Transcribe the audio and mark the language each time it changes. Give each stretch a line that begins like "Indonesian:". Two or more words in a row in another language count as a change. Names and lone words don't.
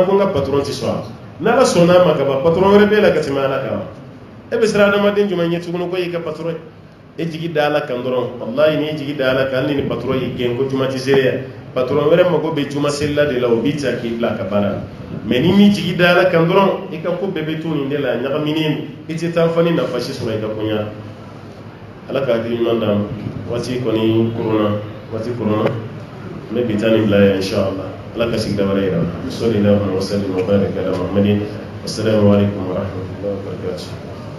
Bambara: ko n ka patron tɛ sɔn a ma n'ala sɔnn'a ma ka ban patron wɛrɛ b'e la ka tɛmɛ ala kan e bɛ siran adamaden jumɛn ɲɛ tuguni ko y'i ka patron ye e jigi da ala kan dɔrɔn wallahi ni jigi da ala kan hali ni patron y'i gɛn ko juma tɛ seereya patron wɛrɛ mago bɛ juma selila de la o b'i ta k'i bila a ka baara la mais ni min jigi da ala kan dɔrɔn i ka ko bɛɛ bɛ to nin de la ɲagaminen i tɛ taa fɔ ni nafa si sɔrɔ i ka koɲa ala ka hakili ɲuman d'an ma waati kɔni korona waati korona n bɛ bi taa nin bila yan inshallah ala ka sigida wɛrɛ yira
Arabic: صلى الله عليه وسلم وبارك على محمد السلام عليكم ورحمة الله وبركاته